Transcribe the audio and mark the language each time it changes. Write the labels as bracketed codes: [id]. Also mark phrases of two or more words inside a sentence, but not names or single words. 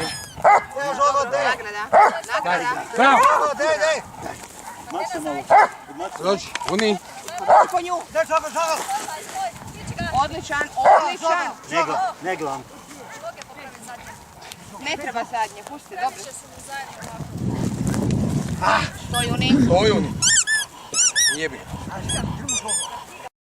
[sl] Dej žogo, dej. Nagrada. Bravo! Žogo, dej. [hr] Odmaci malo. Dođi, Uni. Po nju. [sl] Dej žogo. [hr] Stoj, stiči ga. Odličan. Ne gledam. Noge popravi zadnje. Ne treba zadnje, pusti, dobro. Previše su mu zajedno ovako. Stoj, Juni. Stoj, Uni. Jebi. Ti